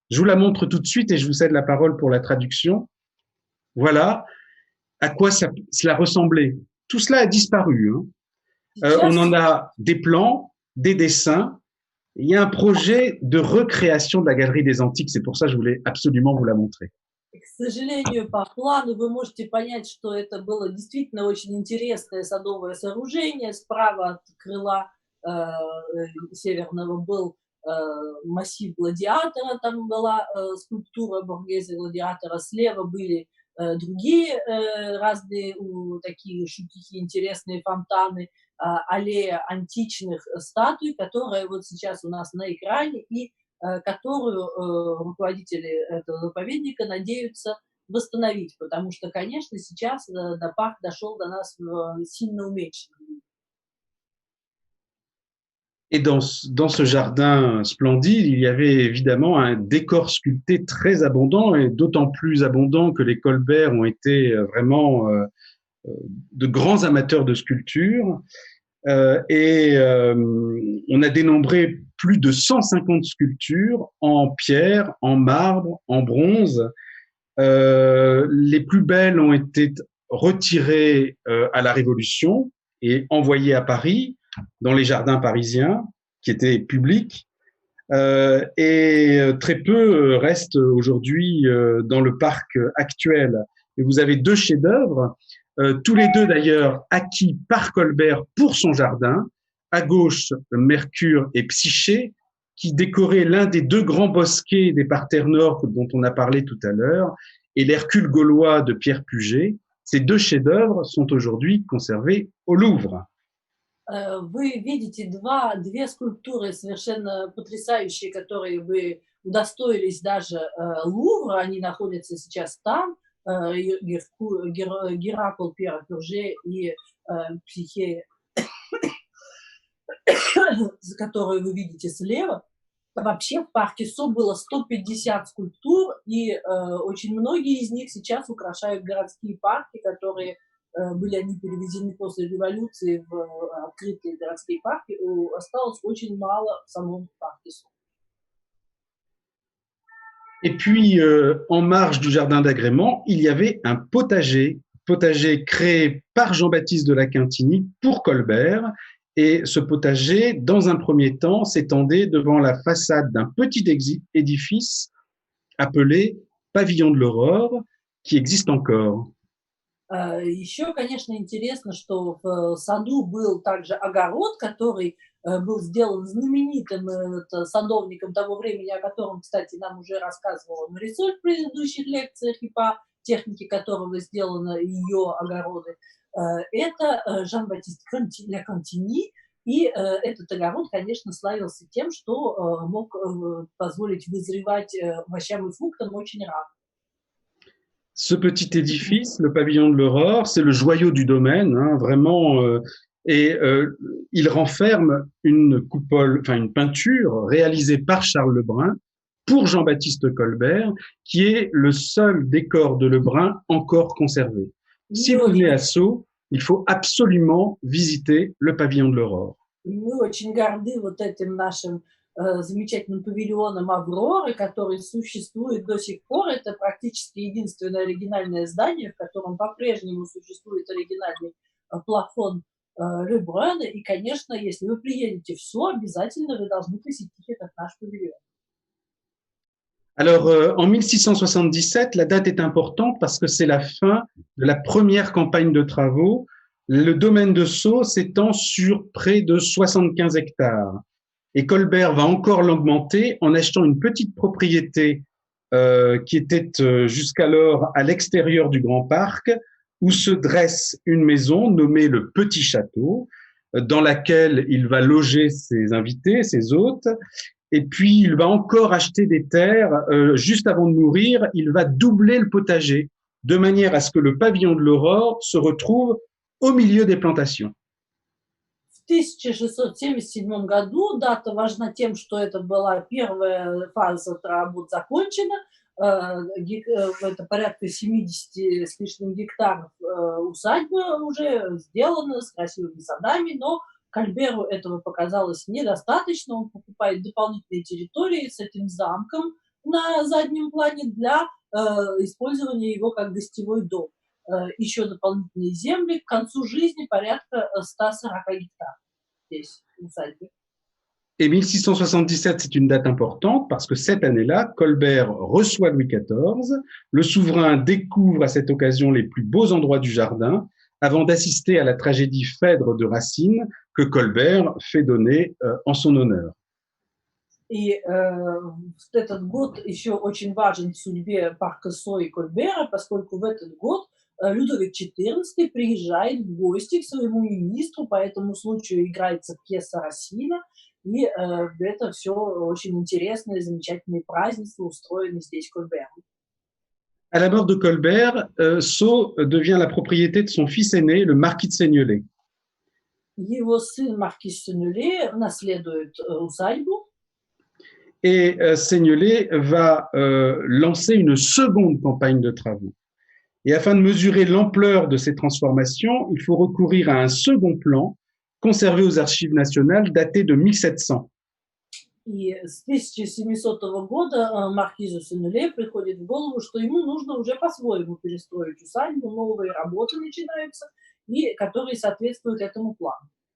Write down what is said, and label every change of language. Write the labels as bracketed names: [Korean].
[French] Je vous la montre tout de suite et je vous cède la parole pour la traduction. Voilà à quoi cela ressemblait. Tout cela a disparu. On en a des plans, des dessins. Il y a un projet de recréation de la galerie des antiques. C'est pour ça que je voulais absolument vous la montrer. [Russian] К сожалению, по плану вы можете понять, что это было действительно очень интересное садовое сооружение. Справа от крыла северного был массив гладиатора, там была скульптура Боргезе гладиатора, слева были другие разные такие шутики, интересные фонтаны, аллея античных статуй, которая вот сейчас у нас на экране и которую руководители этого заповедника надеются восстановить, потому что, конечно, сейчас парк дошел до нас в сильно уменьшенном виде. [French] Et dans ce jardin splendide, il y avait évidemment un décor sculpté très abondant, et d'autant plus abondant que les Colbert ont été vraiment de grands amateurs de sculpture. On a dénombré plus de 150 sculptures en pierre, en marbre, en bronze. Les plus belles ont été retirées à la Révolution et envoyées à Paris, dans les jardins parisiens, qui étaient publics. Et très peu restent aujourd'hui dans le parc actuel. Et vous avez deux chefs-d'œuvre, tous les deux d'ailleurs acquis par Colbert pour son jardin. À gauche, Mercure et Psyché, qui décoraient l'un des deux grands bosquets des parterres nord dont on a parlé tout à l'heure, et l'Hercule gaulois de Pierre Puget. Ces deux chefs-d'œuvre sont aujourd'hui conservés au Louvre. [Russian] Вы видите две скульптуры совершенно потрясающие, которые вы удостоились даже Лувра. Они находятся сейчас там. Геракл Пьера Пюже и Психе, которую вы видите слева. Вообще в парке СО было 150 скульптур, и очень многие из них сейчас украшают городские парки, которые были они перевезены после революции в открытые городские парки. Осталось очень мало в самом парке СО. [French] Et puis, en marge du jardin d'agrément, il y avait un potager créé par Jean-Baptiste de la Quintigny pour Colbert. Et ce potager, dans un premier temps, s'étendait devant la façade d'un petit édifice appelé Pavillon de l'Aurore, qui existe encore. [Russian] Еще, конечно, интересно, что в саду был также огород, который был сделан знаменитым садовником того времени, о котором, кстати, нам уже рассказывала Марисоль в предыдущих лекциях, и по технике которого сделаны ее огороды. Это Жан-Батист Ля Кантини, и этот огород, конечно, славился тем, что мог позволить вызревать овощам и фруктам очень рано. [French] Ce petit édifice, le pavillon de l'Aurore, c'est le joyau du domaine, hein, vraiment, et il renferme une coupole, enfin une peinture réalisée par Charles Lebrun pour Jean-Baptiste Colbert, qui est le seul décor de Lebrun encore conservé. Si vous venez à Sceaux, il faut absolument visiter le pavillon de l'Aurore. [Russian] Мы очень горды вот этим нашим замечательным павильоном «Авроры», который существует до сих пор. Это практически единственное оригинальное здание, в котором по-прежнему существует оригинальный плафон Le Brun. И, конечно, если вы приедете в Со, обязательно вы должны посетить этот наш павильон. [French] Alors, en 1677, la date est importante parce que c'est la fin de la première campagne de travaux. Le domaine de Sceaux s'étend sur près de 75 hectares. Et Colbert va encore l'augmenter en achetant une petite propriété qui était jusqu'alors à l'extérieur du grand parc, où se dresse une maison nommée le Petit Château, dans laquelle il va loger ses invités, ses hôtes. Et puis, il va encore acheter des terres. Juste avant de mourir, il va doubler le potager, de manière à ce que le pavillon de l'Aurore se retrouve au milieu des plantations. [Russian] В 1677 году дата важна тем, что это была первая фаза работ закончена. Это порядка 70 с лишним гектаров усадьбы уже сделана с красивыми садами, но Кольберу этого показалось недостаточно. Он покупает дополнительные территории с этим замком на заднем плане для использования его как гостевой дом. Еще дополнительные земли. К концу жизни порядка 140 гектаров здесь, в усадьбе. [French] Et 1677, c'est une date importante parce que cette année-là, Colbert reçoit Louis XIV. Le souverain découvre à cette occasion les plus beaux endroits du jardin avant d'assister à la tragédie Phèdre de Racine que Colbert fait donner en son honneur. [Russian] И этот год еще очень важен в судьбе парка Со и Кольбера, поскольку в этот год Людовик XIV приезжает в гости к своему министру, по этому случаю играется пьеса Рассина, и это все очень интересные, замечательные празднества, устроены здесь Кольбером. [French] À la mort de Colbert, Sceaux devient la propriété de son fils aîné, le marquis de Seignelay. [Russian] Его сын маркиз Сенюле наследует усадьбу. [French] Et Seignelay va lancer une seconde campagne de travaux. Et afin de mesurer l'ampleur de ces transformations, il faut recourir à un second plan conservé aux archives nationales daté de 1700. [Russian] И с 1700 года маркизу Сенюле приходит в голову, что ему нужно уже по-своему перестроить усадьбу, новые работы начинаются, и которые соответствуют этому плану.